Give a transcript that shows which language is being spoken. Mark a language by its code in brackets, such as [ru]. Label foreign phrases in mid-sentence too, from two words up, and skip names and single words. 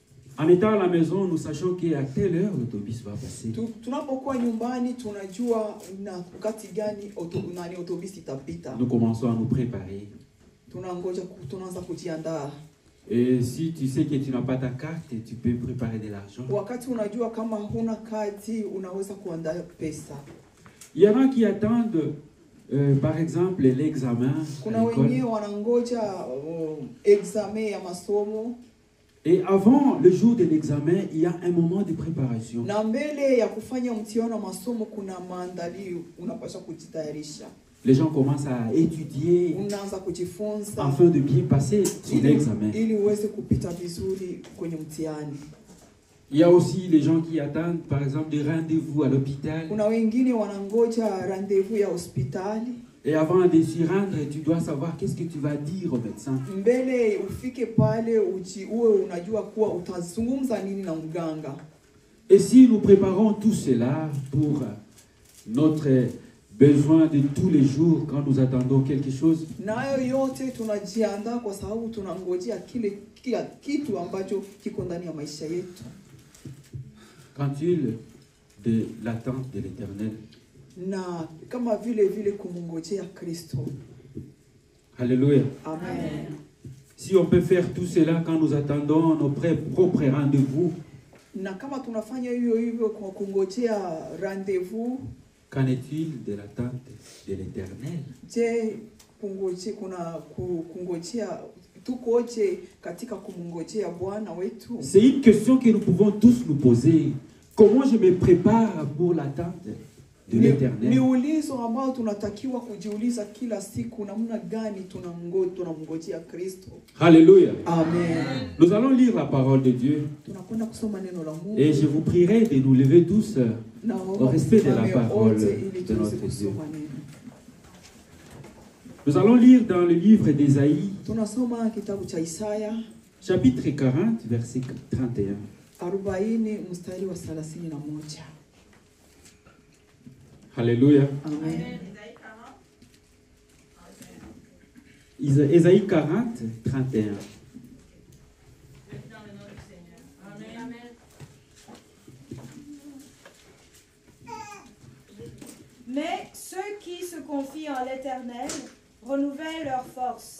[fr] En étant à la maison, nous sachons qu'à telle heure l'autobus va passer. [sw] Tunapokuwa nyumbani tunajua na wakati gani autobus itapita. [fr] Nous commençons à nous préparer. [sw] Tunaanza kujiandaa. [fr] Et si tu sais que tu n'as pas ta carte, tu peux préparer de l'argent. [sw] Wakati unajua kama huna kadi unaweza kuandaa pesa. [fr] Il y en a qui attendent par exemple l'examen. [sw] Kuna wengine wanangoja examen ya masomo. [fr] Et avant le jour de l'examen, il y a un moment de préparation. [sw] Na mbele ya kufanya mtihani wa masomo kuna maandalio unapaswa kujitayarisha. [fr] Les gens commencent à étudier [sw] Unaanza kujifunza [fr] afin de bien passer son examen. [sw] ili uweze kupita vizuri kwenye mtihani. [fr] Il y a aussi les gens qui attendent par exemple des rendez-vous à l'hôpital. [sw] Kuna wengine wanangoja rendez-vous ya hospitali. [fr] Et avant de s'y rendre, tu dois savoir qu'est-ce que tu vas dire au médecin. [sw] Mbele ufike pale uwe unajua kuwa utazungumza nini na mganga. [fr] Et si nous préparons tout cela pour notre besoin de tous les jours quand nous attendons quelque chose, [sw] nayo yote tunajiandaa kwa sababu tunangojea kila kitu ambacho kiko ndani ya maisha yetu. [fr] Quand il de l'attente de l'Éternel. [sw] Na kama vile kumungojea Kristo. [fr] Alléluia. Amen. Si on peut faire tout cela quand nous attendons nos propres rendez-vous, [sw] na kama tunafanya hivyo kwa kungojea rendez-vous, [fr] qu'en est-il de l'attente de l'Éternel? [sw] Je, kungojea tukoje katika kumungojea Bwana wetu? [fr] C'est une question que nous pouvons tous nous poser. Comment je me prépare pour l'attente de l'Éternel? [sw] Ni ulizo ambao tunatakiwa kujiuliza kila siku, namna gani tunamngojea Kristo. [fr] Alléluia. Amen. Nous allons lire la parole de Dieu. [sw] Tunakwenda kusoma neno la Mungu. [fr] Et je vous prierai de nous lever tous au respect de la parole de notre Dieu. Nous allons lire dans le livre d'Ésaïe, [sw] tunasoma kitabu cha Isaya, [fr] chapitre 40, verset 31. [sw] 40 mstari wa 31. [fr] Alléluia. Amen. Ésaïe 40, 31. Mais ceux qui se confient en l'Éternel renouvellent leur force.